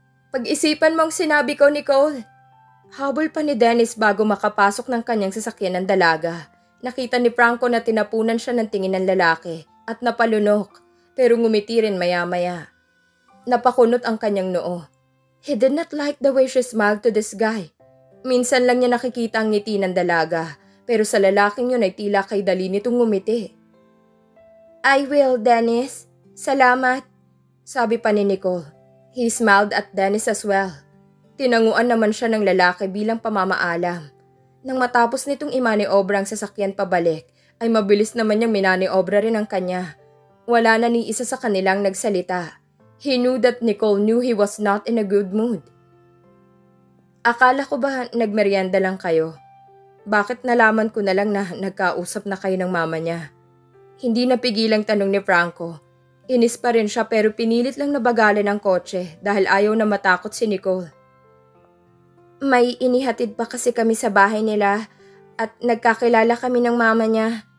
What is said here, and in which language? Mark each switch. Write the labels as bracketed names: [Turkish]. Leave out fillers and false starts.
[Filipino] Pag-isipan mo ang sinabi ko, Nicole. Habol pa ni Dennis bago makapasok ng kanyang sasakyan ng dalaga. Nakita ni Franco na tinapunan siya ng tingin ng lalaki at napalunok pero ngumiti rin maya-maya. Napakunot ang kanyang noo. [English] He did not like the way she smiled to this guy. [Filipino] Minsan lang niya nakikita ang ngiti ng dalaga, pero sa lalaking yun ay tila kay dali nitong ngumiti. [English] I will, [Filipino] Dennis. Salamat, sabi pa ni Nicole. [English] He smiled at Dennis as well. [Filipino] Tinanguan naman siya ng lalaki bilang pamamaalam. Nang matapos nitong imaniobra ang sasakyan pabalik, ay mabilis naman niyang minaniobra rin ang kanya. Wala na ni isa sa kanilang nagsalita. [English] He knew that Nicole knew he was not in a good mood. [Filipino] Akala ko ba nagmerienda lang kayo? Bakit nalaman ko na lang na nagkausap na kayo ng mama niya? Hindi napigilang tanong ni Franco. Inis pa rin siya pero pinilit lang nabagalan ang kotse dahil ayaw na matakot si Nicole. May inihatid pa kasi kami sa bahay nila at nagkakilala kami ng mama niya.